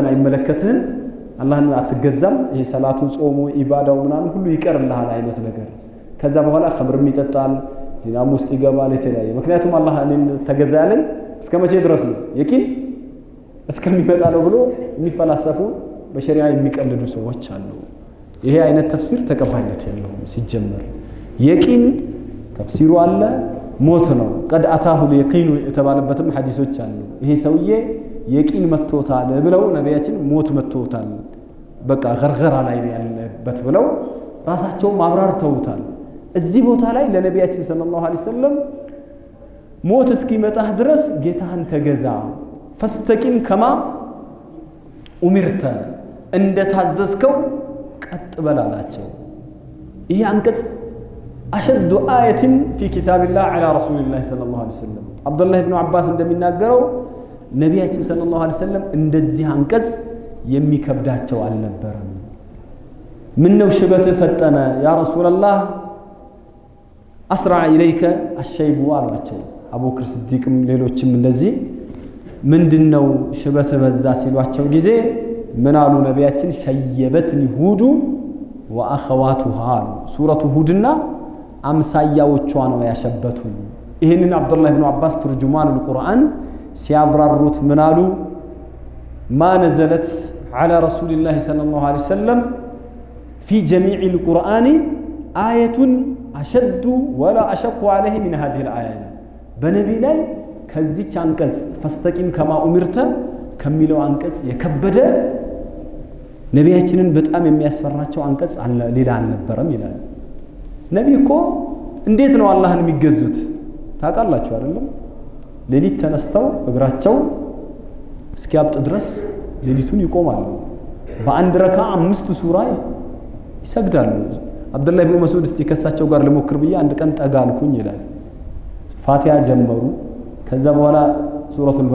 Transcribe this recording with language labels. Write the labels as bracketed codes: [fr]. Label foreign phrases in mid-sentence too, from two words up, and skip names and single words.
[am] አይመለከትህም አላህን አትገዛም ይሄ ሰላቱ ጾሙ ኢባዳው ምናምን ሁሉ ይቀርልሃል አይነት ነገር ከዛ በኋላ ኸምርም ይጠጣል ዚናም ውስጥ ይገባል የተለያየ ምክንያቱም አላህ እኔን ተገዛ ያለኝ እስከመቼ ድረስ ነው የቂን እስከሚመጣ ነው ብሎ የሚፈላሰፉ በሸሪዓ የሚቀልዱ ሰዎች አሉ ይሄ አይነት ተፍሲር ተቀባይነት የለውም ሲጀመር የቂን ተፍሲሩ አለ ሞት ነው [ar] قد اتاه اليقين [am] የተባለበትም ሐዲሶች አሉ ይሄ ሰውዬ የቂን መጥቶታል ብለው ነብያችን ሞት መጥቶታል በቃ ገርገራ ላይ ያለበት ብለው ራሳቸው ማብራርተውታል እዚህ ቦታ ላይ ለነብያችን [ar] صلى الله عليه وسلم [am] ሞት እስኪመጣህ ድረስ ጌታህን ተገዛ [ar] فاستقم كما أمرت [am] እንደታዘዝከው ቀጥ በላላቸው ይሄ አንቀጽ [ar] أشد آية في كتاب الله على رسول الله صلى الله عليه وسلم [am] عبد الله بن عباس እንደሚናገረው ነብያችን [ar] صلى الله عليه وسلم [am] እንደዚህ አንቀጽ የሚከብዳቸው አልነበረም ምን ነው ሽበት ፈጠነ [ar] يا رسول الله أسرع إليك الشيب [am] አሏቸው አቡበክር ሲዲቅም ሌሎችም እንደዚህ ምንድነው ሽበት በዛ ሲሏቸው ጊዜ ምን አሉ ነብያችን [ar] شيبتني هود وأخواتها سورة [am] هودና አምሳያዎቿ ነው ያሸበቱ ይሄንን አብዱላህ ኢብኑ አባስ [ar] ترجمان القرآن [am] ሲያብራሩት ምን አሉ [ar] ما نزلت على رسول الله صلى الله عليه وسلم في جميع القرآن آية أشد ولا أشق عليه من هذه الآية بنبي [am] ላይ ከዚች አንቀጽ [ar] فاستقم كما أمرت [am] ከሚለው አንቀጽ የከበደ ነብያችንን በጣም የሚያስፈራቸው አንቀጽ ሌላ አልነበረም ይላል ነብይ እኮ እንዴት ነው አላህን የሚገዙት ታውቃላችሁ አይደለም ሌሊት ተነስተው እግራቸው እስኪያብጥ ድረስ ሌሊቱን ይቆማሉ በአንድ ረካ 5 ሱራ ይሰግዳሉ አብዱላህ ኢብኑ መስዑድ እስቲ ከሳቸው ጋር ለሞክር ብዬ አንድ ቀን ጠጋ አልኩኝ ይላል ፋቲሃ ጀመሩ ከዛ በኋላ ሱረቱል